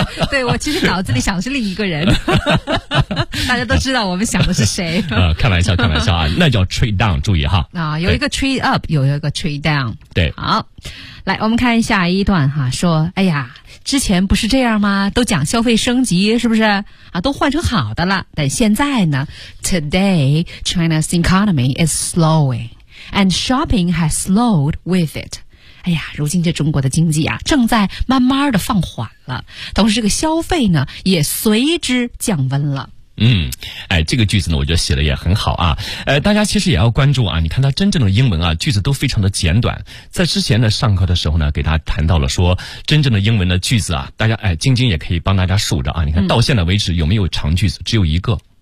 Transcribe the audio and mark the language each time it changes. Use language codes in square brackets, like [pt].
[zh] 对，我其实脑子里想的是另一个人。大家都知道我们想的是谁。开玩笑开玩笑啊，那叫 trade down， 注意哈。啊，有一个 trade up， 有一个 trade down。对。好。来，我们看下一段哈，说，哎呀，之前不是这样吗？都讲消费升级，是不是？啊，都换成好的了。但现在呢 [en] ？Today China's economy is slowing, and shopping has slowed with it. [zh] 哎呀，如今这中国的经济啊，正在慢慢的放缓了，同时这个消费呢，也随之降温了。嗯，哎，这个句子呢我觉得写的也很好啊。大家其实也要关注啊，你看它真正的英文啊句子都非常的简短。在之前呢上课的时候呢给大家谈到了说真正的英文的句子啊，大家哎晶晶也可以帮大家数着啊，你看到现在为止有没有长句子，只有一个。